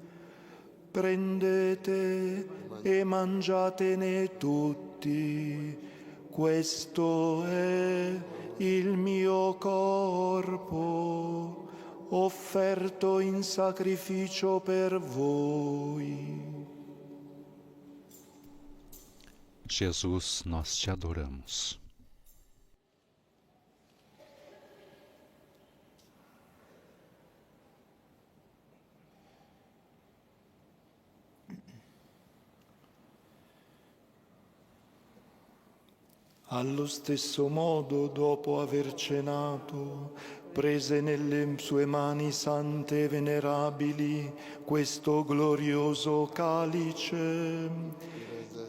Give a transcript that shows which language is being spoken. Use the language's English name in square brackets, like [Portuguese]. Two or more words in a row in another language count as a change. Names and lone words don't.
[Italian] prendete e mangiatene tutti, questo è il mio corpo, offerto in sacrificio per voi. [Portuguese] Jesus, nós te adoramos. [Italian] Allo stesso modo, dopo aver cenato, prese nelle sue mani sante e venerabili questo glorioso calice.